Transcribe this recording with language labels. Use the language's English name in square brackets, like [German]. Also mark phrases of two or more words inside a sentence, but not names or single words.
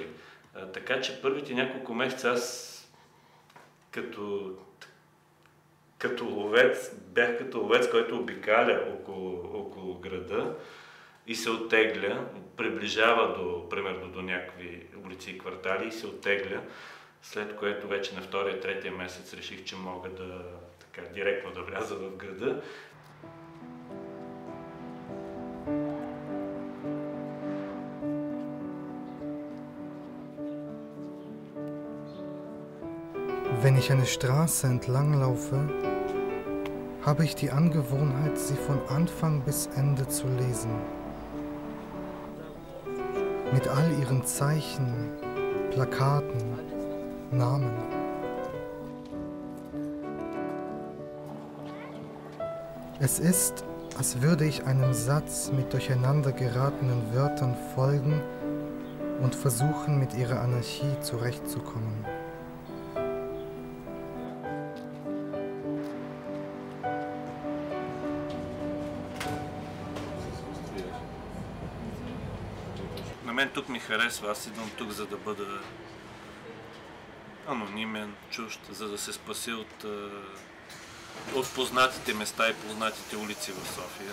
[Bulgarian] Така че първите няколко месеца аз като ловец, бях като ловец, който обикаля около града и се оттегля, приближава примерно до някакви улици и квартали и се оттегля, след което вече на втория, третия месец реших, че мога директно да вляза в града. [German] Wenn ich eine Straße entlang laufe, habe ich die Angewohnheit, sie von Anfang bis Ende zu lesen. Mit all ihren Zeichen, Plakaten, Namen. Es ist, als würde ich einem Satz mit durcheinander geratenen Wörtern folgen und versuchen, mit ihrer Anarchie zurechtzukommen. [Bulgarian] На мен тук ми харесва, аз идвам тук, за да бъда анонимен, чужд, за да се спася от познатите места и познатите улици в София.